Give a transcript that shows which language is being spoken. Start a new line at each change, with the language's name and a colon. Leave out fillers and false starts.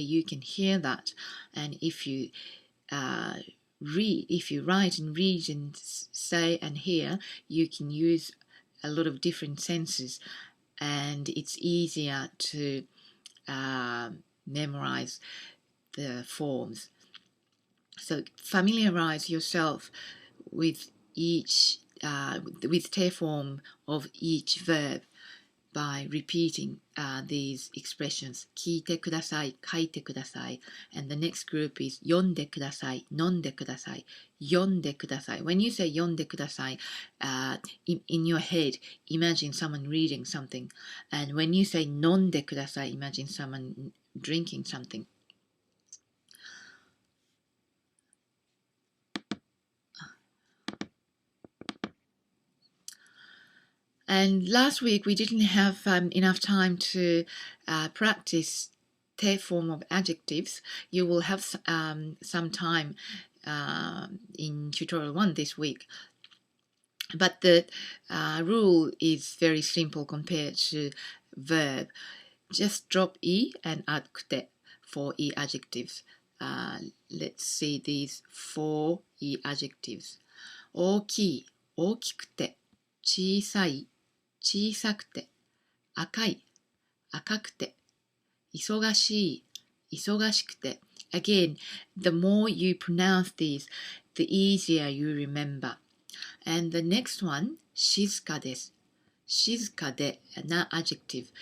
English: You can hear that, and if you write and read and say and hear, you can use a lot of different senses, and it's easier to memorize the forms. So familiarize yourself with each with 手 form of each verb by repeating these expressions.
Japanese: 聞いてください, 書いてください.
English: And the next group is
Japanese: 読んでください, 飲んでください, 読んでください.
English: When you say
Japanese: 読んでください,
English: in your head, imagine someone reading something. And when you say
Japanese: 飲んでください,
English: imagine someone drinking something. And last week we didn't have enough time to practice 手 form of adjectives. You will have some time in tutorial 1 this week. But the rule is very simple compared to verb. Just drop い and add くて for い adjectives. Let's see these 4 い adjectives.
Japanese: 大きい、大きくて、小さい、小さくて、赤い、赤くて、忙しい、忙しくて.
English: Again, the more you pronounce these, the easier you remember. And the next one,
Japanese: 静かです。静かで な adjective.